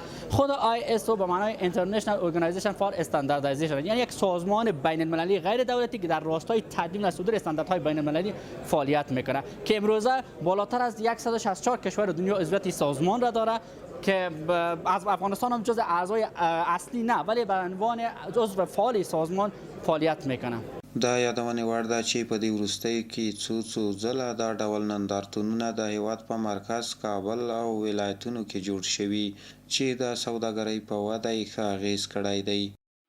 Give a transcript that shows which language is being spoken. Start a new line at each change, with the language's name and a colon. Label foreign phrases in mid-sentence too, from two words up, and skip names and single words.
Persian: خود ISO به معنای
English: International Organization for Standardization،
Persian: یعنی یک سازمان بین المللی غیر دولتی که در راستای تدوین و صدور استانداردهای بین المللی فعالیت میکنه که امروزه بالاتر از 164 کشور دنیا عضویت سازمان را داره که از افغانستان هم جز اعضای اصلی نه ولی به عنوان عضو فعال سازمان فعالیت میکنه.
Pashto: دا یادونه وړ ده چې په دې وروستیو کې څو ځله دا ډول نندارتونونه د هیواد په مرکز کابل او ولایتونو کې جوړ شوي چې د سوداګرۍ په وده یې ښه اغیز کړی دی.